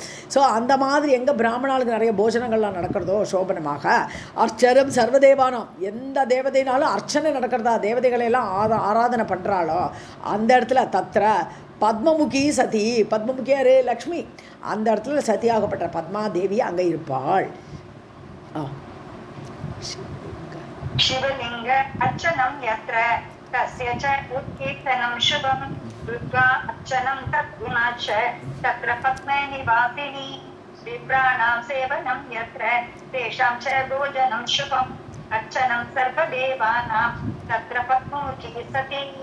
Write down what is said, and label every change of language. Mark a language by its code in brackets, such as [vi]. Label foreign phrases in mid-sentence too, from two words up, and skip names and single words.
[ta] ஸோ அந்த மாதிரி எங்கே பிராமணாளுக்கு நிறைய போஜனங்கள்லாம் நடக்கிறதோ சோபனமாக [sa] अर्चनं सर्वदेवानां, [ta] எந்த தேவதைனாலும் அர்ச்சனை நடக்கிறதா, தேவதைகளெல்லாம் ஆராதனை பண்ணுறாளோ அந்த இடத்துல [sa] तत्र पद्ममुखी सती, [ta] பத்மமுகி யாரு? லக்ஷ்மி. அந்த இடத்துல சதியாகப்பட்ட பத்மா தேவி அங்கே இருப்பாள். [sa] शिवलिंग अर्चनं यत्र तस्य च उत्कीर्तनं शुभं दुर्गा अर्चनं तद्गुणा च तत्र पद्मे निवासिनी विप्राणां सेवनं यत्र तेषां च भोजनं शुभम् अर्चनं सर्वदेवानां तत्र पद्ममुखी सती